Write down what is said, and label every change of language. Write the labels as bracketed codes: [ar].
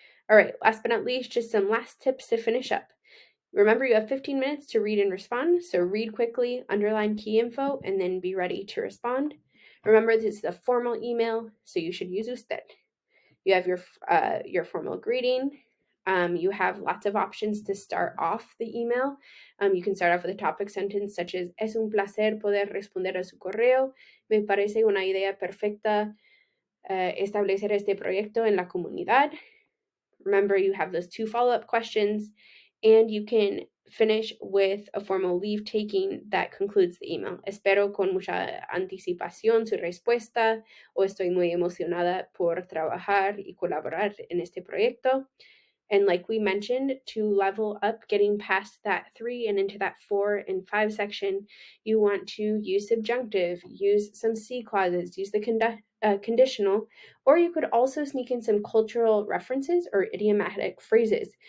[en] All right, last but not least, just some last tips to finish up. Remember, you have 15 minutes to read and respond, so read quickly, underline key info, and then be ready to respond. Remember, this is a formal email, so you should use usted. You have your formal greeting. You have lots of options to start off the email. You can start off with a topic sentence such as, [es] es un placer poder responder a su correo. Me parece una idea perfecta establecer este proyecto en la comunidad. [en] Remember, you have those 2 follow-up questions, and you can finish with a formal leave taking that concludes the email. [es] Espero con mucha anticipación su respuesta, o estoy muy emocionada por trabajar y colaborar en este proyecto. [en] And like we mentioned, to level up, getting past that 3 and into that 4 and 5 section, you want to use subjunctive, use some C clauses, use the conditional, or you could also sneak in some cultural references or idiomatic phrases.